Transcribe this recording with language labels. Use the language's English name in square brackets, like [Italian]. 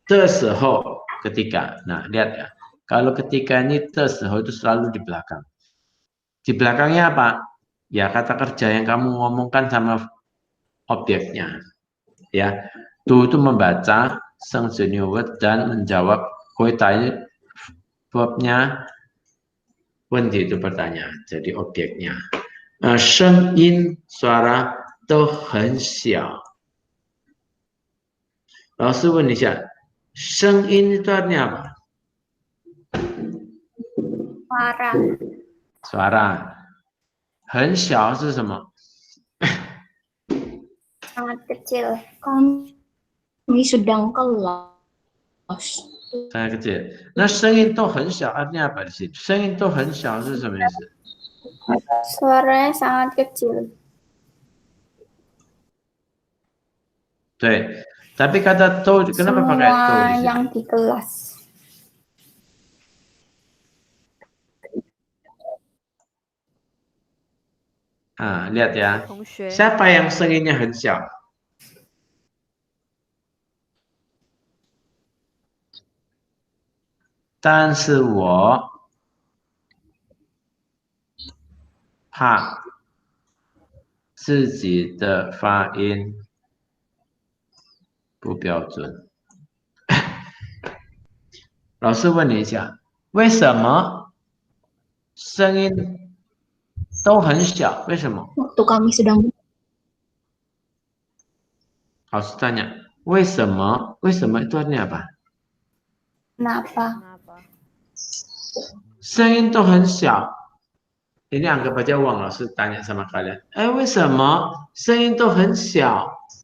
[Chinese] 这时候 [Indonesian] ketika. Nah, lihat ya. Kalau ketika ini 这时候 itu selalu di belakang. Di belakangnya apa? Ya kata kerja yang kamu ngomongkan sama objeknya. Ya. Tu itu membaca [Chinese] 生词 [English] new word [Indonesian] dan menjawab [Chinese] 回答 [Indonesian] verbnya [Chinese] 问题 [Indonesian] itu pertanyaan. Jadi objeknya. [Chinese] 声音 suara 都很小. 老师问一下，声音 itu artinya apa? [Indonesian] Suara. Suara. [Chinese] 很小是什么？ [Indonesian] Sangat kecil. Kami sedang kelas. Sangat kecil. [Chinese] 那声音都很小 [Indonesian] artinya apa di sini? [Chinese] 声音都很小是什么意思？ [Indonesian] Suaranya sangat kecil. [Chinese] 对。 [Indonesian] Tapi kata to kenapa pakai to di Semua sini? yang di kelas. Ah, lihat ya. [Chinese] 同学 [Indonesian] Siapa yang [Chinese] 声音nya 很小？但是我怕自己的发音不标准。老师问你一下，为什么声音都很小？为什么？ [Indonesian] Waktu kami sedang [Chinese] 老师 [Indonesian] tanya， [Chinese] 为什么？为什么 [Indonesian] itu artinya apa？ kenapa? kenapa? [Chinese] 声音都很小。 [Indonesian] Ini anggap aja Wang老师 tanya sama kalian， [Chinese] 为什么声音都很小？